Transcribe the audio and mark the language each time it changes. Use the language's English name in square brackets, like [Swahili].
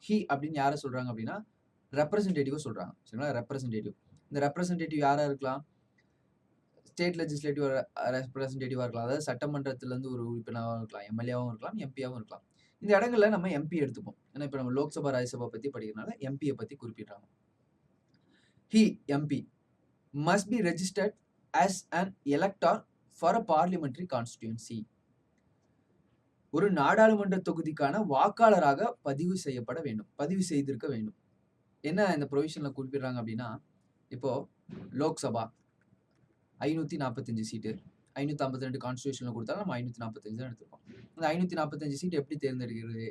[Tamil] He அப்படின்னு யார சொல்றாங்க அப்படின்னா, ரெப்ரசன்டேட்டிவ சொல்றாங்க. சரிங்களா? ரெப்ரசன்டேட்டிவ். இந்த ரெப்ரசன்டேட்டிவ் யாரா இருக்கலாம்? ஸ்டேட் லெஜிஸ்லேட்டிவ் ரெப்ரசன்டேட்டிவா இருக்கலாம். அதாவது சட்டமன்றத்திலிருந்து ஒரு உறுப்பினராவும் இருக்கலாம். எம்எல்ஏவாவும் இருக்கலாம். எம்பியாவும் இருக்கலாம். இந்த இடங்கள்ல நம்ம எம்பி எடுத்துப்போம். ஏன்னா இப்ப நம்ம லோக்சபா, ராஜ்யசபா பத்தி படிக்கிறனால எம்பிய பத்தி குறிப்பிடுறாங்க. [English] He MP must be registered as an elector for a parliamentary constituency. [Tamil] ஒரு நாடாளுமன்ற தொகுதிக்கான வாக்காளராக பதிவு செய்யப்பட வேண்டும். பதிவு செய்திருக்க வேண்டும். என்ன இந்த ப்ரொவிஷன்ல குறிப்பிடுறாங்க அப்படின்னா, இப்போ லோக்சபா 545 சீட்டு. 552 கான்ஸ்டிடியூஷன்ல குடுத்தாலும் நம்ம 545 தான் எடுத்திருக்கோம். அந்த 545 சீட் எப்படி தேர்ந்தெடுக்கிறது?